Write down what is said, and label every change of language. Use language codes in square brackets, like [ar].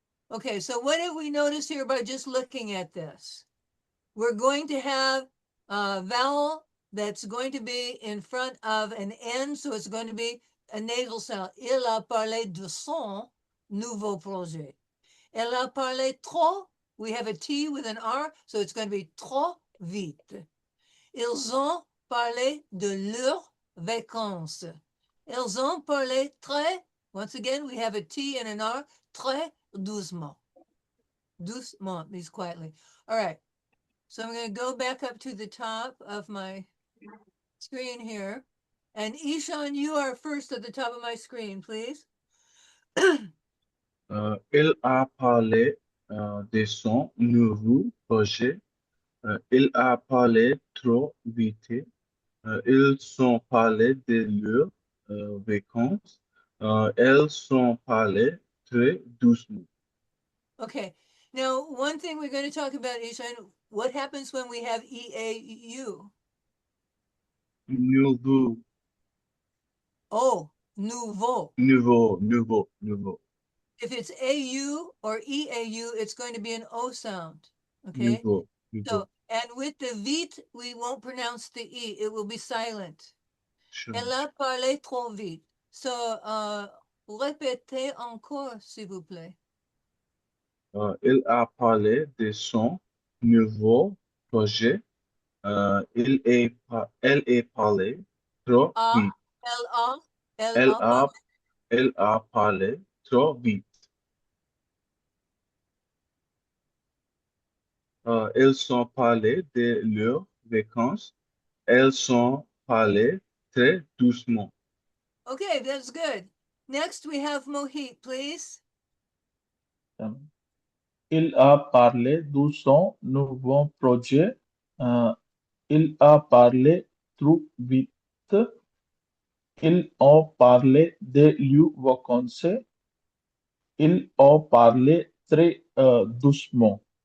[en] Okay, so what did we notice here by just looking at this? We're going to have a vowel that's going to be in front of an N, so it's going to be a nasal sound. [fr] Il a parlé de son nouveau projet. Elle a parlé trop, [en] we have a T with an R, so it's going to be [fr] trop vite. Ils ont parlé de leurs vacances. Ils ont parlé très, [en] once again, we have a T and an R, [fr] très doucement. [en] Doucement means quietly. All right. So I'm going to go back up to the top of my screen here. And Ishan, you are first at the top of my screen, please. [fr] Il a parlé de son nouveau projet. Il a parlé trop vite. Ils ont parlé de leurs vacances. Elles ont parlé très doucement. [en] Okay. Now, one thing we're going to talk about, Ishan, what happens when we have EAU? [fr] Nouveau, Oh, nouveau. nouveau. [en] If it's AU or EAU, it's going to be an O sound. Okay. [fr] Nouveau. [en] So, and with the vite, we won't pronounce the E. It will be silent. Sure. [fr] Elle a parlé trop vite. So, répétez encore, s'il vous plaît. Il a parlé de son nouveau projet. Elle est parlé trop A, vite. L-A, Elle L-A, a, elle a parlé trop vite. Elles sont parlé de leurs vacances. Elles sont parlé très doucement. [en] Okay, that's good. Next, we have Mohit, please. [fr] Il a parlé de son nouveau projet. Il a parlé trop vite. Ils ont parlé de leurs vacances. Ils ont parlé très doucement.